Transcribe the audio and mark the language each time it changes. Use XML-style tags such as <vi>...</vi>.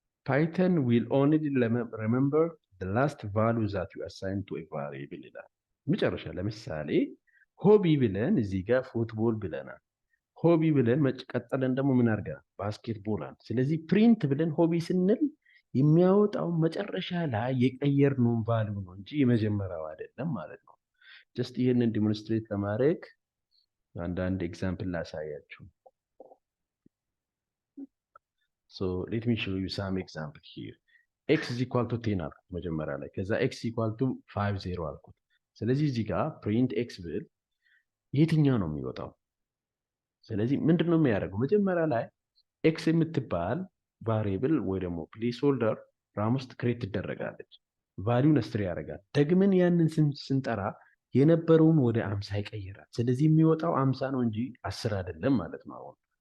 <am>ፓይተን ዊል ኦንሊ ሪሜምበር</am> <en>the last value that you assign to a variable</en> <am>ይላል። መጨረሻ ለምሳሌ ሆቢ ብለን እዚህ ጋር ፉትቦል ብለናል። ሆቢ ብለን ቀጥለን ደግሞ ምን አድርገናል? ባስኬትቦል አለ። ስለዚህ ፕሪንት ብለን ሆቢ ስንል የሚያወጣው መጨረሻ ላይ የቀየርነውን ቫልዩ ነው እንጂ የመጀመሪያው አይደለም ማለት ነው። ጀስት ይህንን ዲሞንስትሬት ለማድረግ አንዳንድ ኤግዛምፕል ላሳያችሁ።</am> <en>So let me show you some example here.</en> <am>x is equal to 10 አልኩት መጀመሪያ ላይ። ከዛ x equal to 50 አልኩት። ስለዚህ እዚህ ጋር print x ብል የትኛው ነው የሚወጣው? ስለዚህ ምንድን ነው የሚያደርገው? መጀመሪያ ላይ ኤክስ የምትባል ቫሪየብል ወይ ደግሞ ፕሌስ ሆልደር ራም ውስጥ ክሬት ትደረጋለች። ቫሊዩን ነስትር ያደርጋል። ደግመን ያንን ስንጠራ የነበረውን ወደ 50 ይቀይራል። ስለዚህ የሚወጣው 50 ነው እንጂ 10 አይደለም ማለት ነው። አሁን</am>